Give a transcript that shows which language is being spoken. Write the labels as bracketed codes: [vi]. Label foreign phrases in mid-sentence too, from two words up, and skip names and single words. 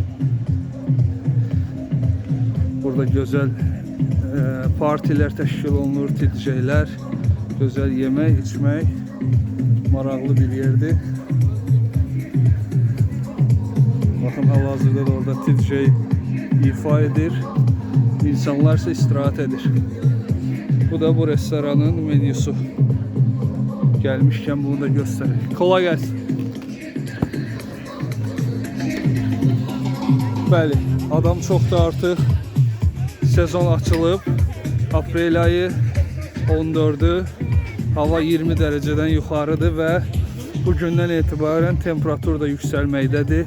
[az] Burada gözəl partilər təşkil olunur, DJ-lər, gözəl yemək, içmək, maraqlı bir yerdir. Baxın, hal-hazırda da orada DJ ifa edir. İnsanlar ise istirahat edir. [tr] Bu da bu restoranın menüsü. Gelmişken bunu da göstereyim. Kolay gelsin. [az] Bəli, adam çoxdur artıq. Sezon açılıb. Aprel ayı 14'ü. [tr] Hava 20 dereceden yukarıdır ve [az] Bugündən etibarən temperatur da yüksəlməkdədir.